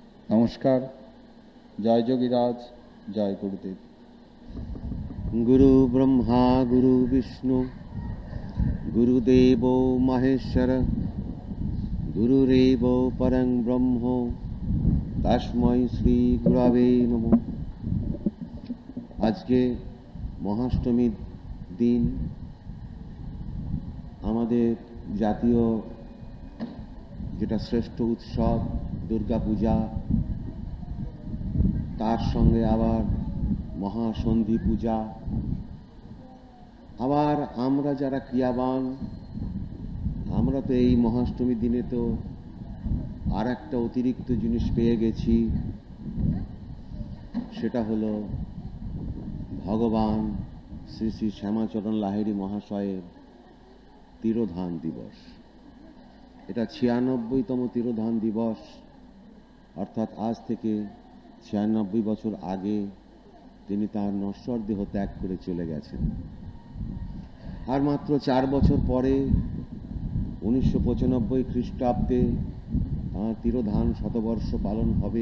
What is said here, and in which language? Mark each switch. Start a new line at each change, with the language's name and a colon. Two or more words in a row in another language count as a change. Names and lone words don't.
Bangla: নমস্কার। জয় যোগীরাজ, জয় গুরুদেব।
Sanskrit: गुरु ब्रह्मा गुरु विष्णु गुरुदेव महेश्वर गुरुरेव परं ब्रह्म तस्मै श्री गुरवे नमः।
Bangla: আজ কে মহাষ্টমী দিন আমাদের জাতীয় যেটা শ্রেষ্ঠ উৎসব দুর্গা পূজা, তার সঙ্গে আবার মহাসন্ধি পূজা, আবার আমরা যারা ক্রিয়াবান আমরা তো এই মহাষ্টমী দিনে তো আর একটা অতিরিক্ত জিনিস পেয়ে গেছি, সেটা হলো ভগবান শ্রী শ্রী শ্যামাচরণ লাহিড়ী মহাশয়ের তিরোধান দিবস। এটা 96তম তিরোধান দিবস, অর্থাৎ আজ থেকে 96 বছর আগে তিনি তার নশ্বর দেহ ত্যাগ করে চলে গেছেন। আর মাত্র 4 বছর পরে 1995 খ্রিস্টাব্দে তাঁর তিরোধান শতবর্ষ পালন হবে।